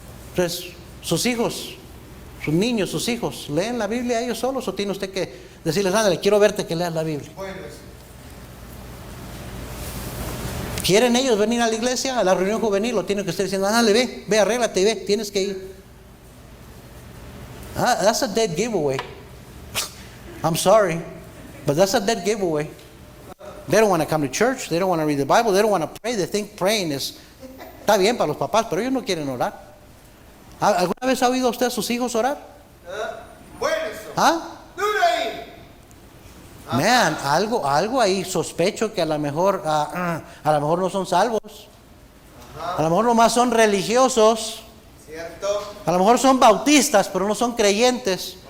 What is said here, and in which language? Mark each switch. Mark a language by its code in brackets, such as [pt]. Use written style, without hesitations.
[es] Entonces, sus hijos, sus niños, sus hijos, ¿leen la Biblia ellos solos o tiene usted que decirles, ándale, quiero verte que leas la Biblia? ¿Quieren ellos venir a la iglesia, a la reunión juvenil? Lo tienen que estar diciendo, ándale, ve, arréglate, ve, tienes que ir. [en] That's a dead giveaway. I'm sorry, but that's a dead giveaway. They don't want to come to church, they don't want to read the Bible, they don't want to pray, they think praying [es] está bien para los papás, pero ellos no quieren orar. ¿Alguna vez ha oído usted a sus hijos orar? Bueno eso. ¿Ah? Man, algo ahí sospecho que a lo mejor no son salvos. A lo mejor nomás son religiosos. Cierto. A lo mejor son bautistas, pero no son creyentes.